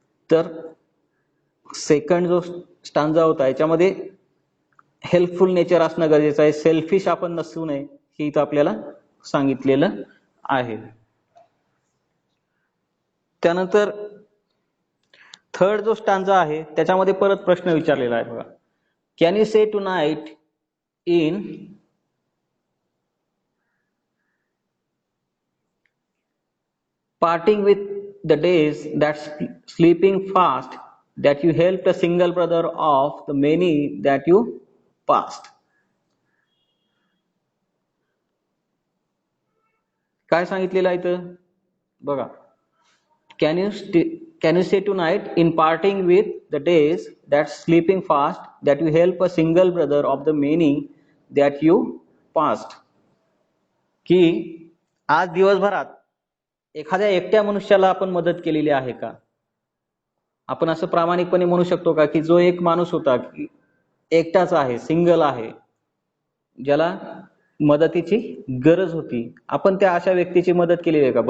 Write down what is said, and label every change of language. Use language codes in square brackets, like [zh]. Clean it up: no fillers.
[mr] तर सेकंड जो स्टांजा होता याच्यामध्ये हेल्पफुल नेचर असणं गरजेचं आहे, सेल्फिश आपण नसू नये हे इथं आपल्याला सांगितलेलं आहे. त्यानंतर थर्ड जो स्टांजा आहे त्याच्यामध्ये परत प्रश्न विचारलेला आहे बघा. [en] Can you say tonight in parting with the days that sleeping fast that you helped a single brother of the many that you passed. [mr] काय सांगितलेलं आहे इथं बघा. [en] Can you say tonight in parting with the days that sleeping fast that you help a single brother of the many that you passed. [mr] की आज दिवसभरात एखाद्या एकट्या मनुष्याला आपण मदत केलेली आहे का? आपण असं प्रामाणिकपणे म्हणू शकतो का की जो एक माणूस होता की एकटाच आहे, सिंगल आहे, ज्याला मदतीची गरज होती, आपण त्या अशा व्यक्तीची मदत केलेली आहे का?